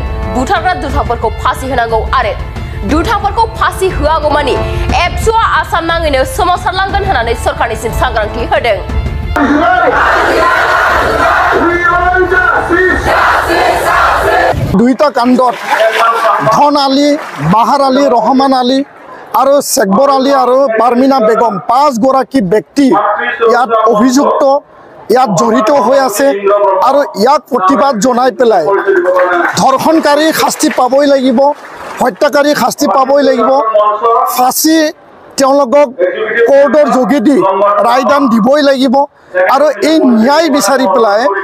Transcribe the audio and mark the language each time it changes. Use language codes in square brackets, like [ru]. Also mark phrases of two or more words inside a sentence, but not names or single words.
[brx] बुथारग्रा दुथांफोरखौ फासि होनांगौ आरो दुथांफोरखौ फासि होआगौमानि एबसुआ आसाम नाङैनो सोमावसारलांगोन होननानै सरकारनिसिम सांग्रांथि होदों। [as] দুইটা কাণ্ডত ধন আলী, বাহাৰ আলী, ৰহমান আলী আৰু শেখবৰ আলী আৰু পাৰমিনা বেগম 5 গৰাকী ব্যক্তি ইয়াত অভিযুক্ত, ইয়াত জড়িত হৈ আছে আৰু ইয়াক প্ৰতিবাদ জনাই পেলাই ধৰ্ষণকাৰী শাস্তি পাবই লাগিব, হত্যাকাৰী শাস্তি পাবই লাগিব, ফাঁচি তেওঁলোকক কোৰ্টৰ যোগেদি ৰায়দান দিবই লাগিব আৰু এই ন্যায় বিচাৰি পেলাই